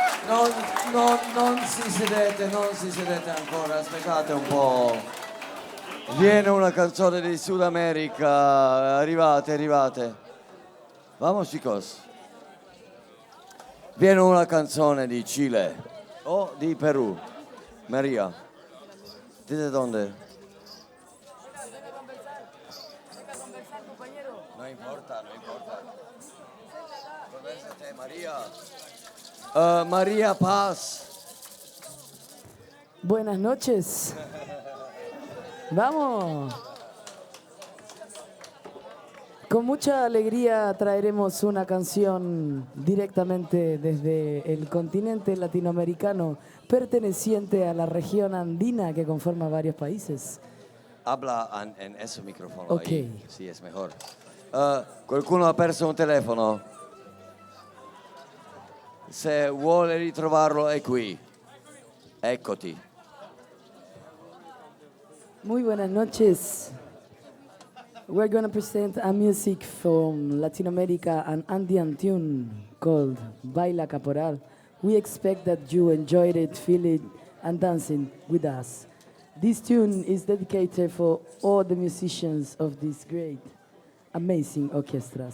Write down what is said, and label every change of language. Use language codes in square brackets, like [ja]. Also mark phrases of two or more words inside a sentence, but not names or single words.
[it] Non si sedete ancora, aspettate un po'. Viene una canzone di Sud America, arrivate. [es] Vamos chicos. [it] Viene una canzone di Cile o di Perù. [es] Maria, ¿desde dónde? No importa. [it] Conversate, María. [es] María Paz. Buenas noches. Vamos. Con mucha alegría traeremos una canción directamente desde el continente latinoamericano, perteneciente a la región andina que conforma varios países. Habla en ese micrófono. Ok. Ahí. [it] Sì, è mejor. Qualcuno ha perso un telefono? Se vuole ritrovarlo è qui. Eccoti. [es] Muy buenas noches. [en] We're going to present a music from Latin America, an Andean tune called Baila Caporal. We expect that you enjoyed it, feel it, and dancing with us. This tune is dedicated for all the musicians of this great, amazing orchestra.